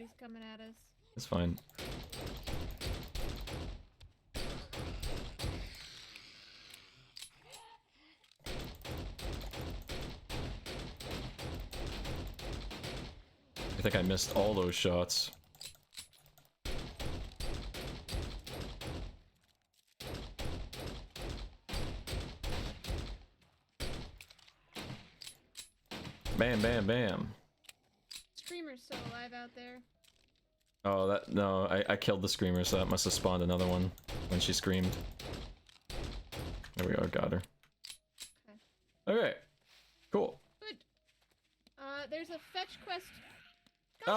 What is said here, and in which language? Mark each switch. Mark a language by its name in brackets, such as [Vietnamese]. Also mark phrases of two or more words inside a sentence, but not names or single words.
[English] He's coming at us. That's fine. I think I missed all those shots. Bam, bam, bam. Screamer's still alive out there. Oh, that no, I killed the screamer, so that must have spawned another one when she screamed. There we go, got her. Okay. Okay, cool. Good. There's a fetch quest. Oh.